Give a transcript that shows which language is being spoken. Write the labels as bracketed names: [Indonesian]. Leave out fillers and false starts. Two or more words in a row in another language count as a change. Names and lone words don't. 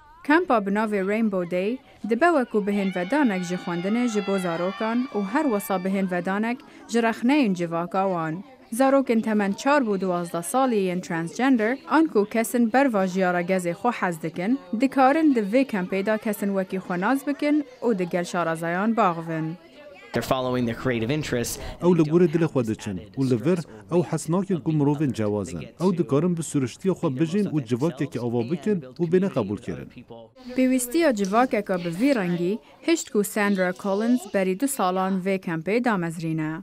[Kurdish] کمپا بناوی رینبو دی دبه وکو بهین ودانک جی خوندنه جی بو زاروکان و هر وصا بهین ودانک جی رخنه این جواکا وان. زاروکن تمن 4 بود 12 سالی این ترانسجندر آنکو کسن بر واجیارا گزی خو حز دکن دکارن دوی کمپیدا کسن وکی خوناز بکن و دگل شارازایان باغون. [English] They're following their creative interests. [Kurdish] او لگور دل خود دچن و لور او حسناکی کو مروین جوازن او دکارن به سرشتی خو بجین و جواکی که آوا بکن و بینه قبول کردن. پیوستی جواکی که به وی رنگی هشت کو ساندرا کولنز بری 2 سالان وی کمپی دامزرینه.